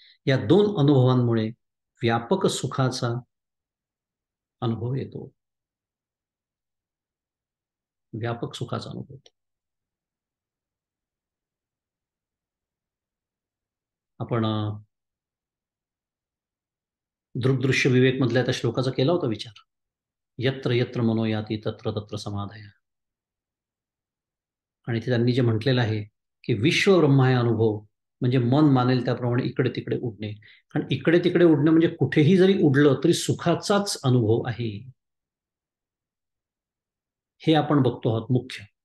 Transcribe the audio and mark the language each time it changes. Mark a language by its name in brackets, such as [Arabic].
[Marathi] या दोन अनुभवांमुळे व्यापक सुखाचा अनुभव येतो. व्यापक सुखाचा अनुभव येतो. आपण दृग्दृश्य विवेक मधल्या त्या श्लोकाचा केला होता विचार. [Sanskrit] यत्र यत्र मनोयाती तत्र तत्र समाधाय. [Marathi] आणि ते त्यांनी जे म्हटलेलं आहे की विश्व ब्रह्म आहे अनुभव म्हणजे मन मानेल त्याप्रमाणे इकडे तिकडे उडणे. कारण इकडे तिकडे उडणं म्हणजे कुठेही जरी उडलं तरी सुखाचाच अनुभव आहे, हे आपण बघतो आहोत मुख्य.